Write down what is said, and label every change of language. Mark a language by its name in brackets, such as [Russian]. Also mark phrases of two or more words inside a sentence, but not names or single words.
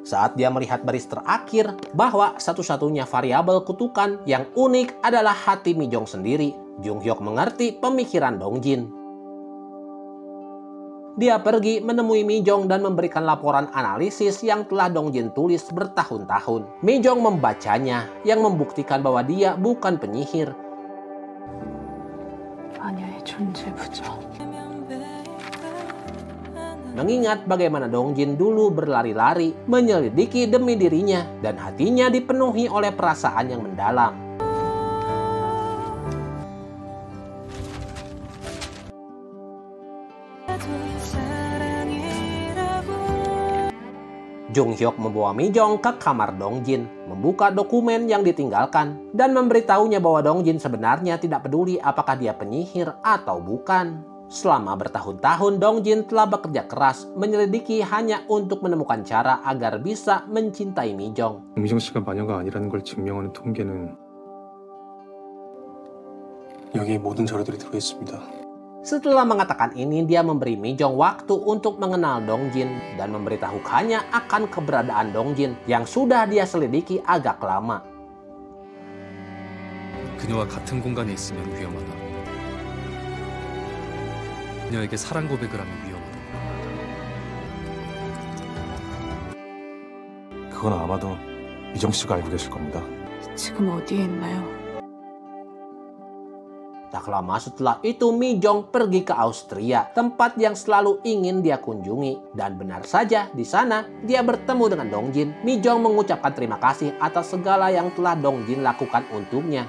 [Indonesian] Saat dia melihat baris terakhir bahwa satu-satunya variabel kutukan yang unik adalah hati Mi-jong sendiri, Jung-hyuk mengerti pemikiran Dongjin. Dia pergi menemui Mi-jong dan memberikan laporan analisis yang telah Dongjin tulis bertahun-tahun. Mi-jong membacanya, yang membuktikan bahwa dia bukan penyihir. [Korean] 마녀의 존재 부정. [Indonesian] Mengingat bagaimana Dongjin dulu berlari-lari, menyelidiki demi dirinya, dan hatinya dipenuhi oleh perasaan yang mendalam. Jung-hyuk membawa Mi-jong ke kamar Dongjin, membuka dokumen yang ditinggalkan, dan memberitahunya bahwa Dongjin sebenarnya tidak peduli apakah dia penyihir atau bukan. Selama bertahun-tahun, Dongjin telah bekerja keras menyelidiki hanya untuk menemukan cara agar bisa mencintai Mi-jong. [Korean] Mi-jong 씨가 마녀가 아니라는 걸 증명하는 통계는 여기에 모든 자료들이 들어있습니다. [Indonesian] Setelah mengatakan ini, dia memberi Mi-jong waktu untuk mengenal Dongjin dan memberitahukannya akan keberadaan Dongjin yang sudah dia selidiki agak lama. [Korean] 그녀와 같은 공간에 있으면 위험하다. 그녀에게 사랑 고백을 하면 위험하다. 그건 아마도 미정 씨가 알고 계실 겁니다. 지금 어디에 있나요? [Indonesian] Tak lama setelah itu, Mi-jong pergi ke Austria, tempat yang selalu ingin dia kunjungi. Dan benar saja, di sana dia bertemu dengan Dongjin. Mi-jong mengucapkan terima kasih atas segala yang telah Dongjin lakukan untuknya.